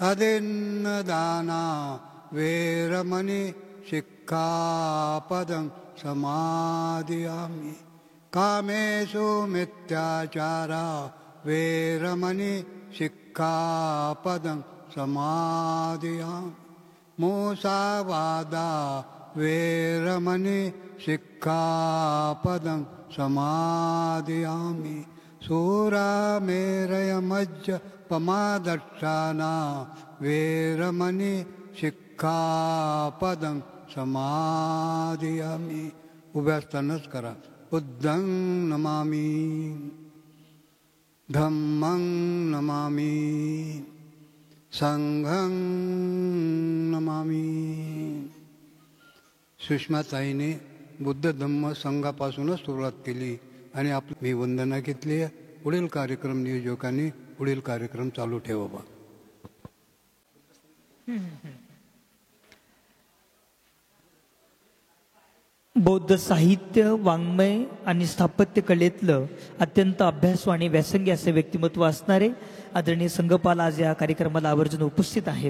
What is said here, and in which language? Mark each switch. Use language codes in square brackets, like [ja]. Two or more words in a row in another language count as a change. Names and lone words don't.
[pi] अदिन्नदाना वेरमणि शिक्षापदं सिक्खापदं समादियामि कामेषु मिथ्याचारा वेरमणि सिक्खापदं समादियामि मुसावादा वेरमणि सिक्खापदं समादियामि सूरामेरयमज्जपमादक्षाना वेरमणि सिक्खापदं समादियामि [mr] उभ्या असतानाच करा. [pi] बुद्धं नमामि धम्मं नमामि संघं नमामि. [mr] सुषमाताईने बुद्ध धम्म संघापासूनच सुरुवात केली आणि मी वंदना घेतली. पुढील कार्यक्रम नियोजकांनी पुढील कार्यक्रम चालू ठेवावा. बौद्ध साहित्य, वाङ्मय आणि स्थापत्य कलेतलं अत्यंत अभ्यासू आणि व्यासंगी असे व्यक्तिमत्व असणारे आदरणीय संघपाल आज या कार्यक्रमाला आवर्जून उपस्थित आहेत.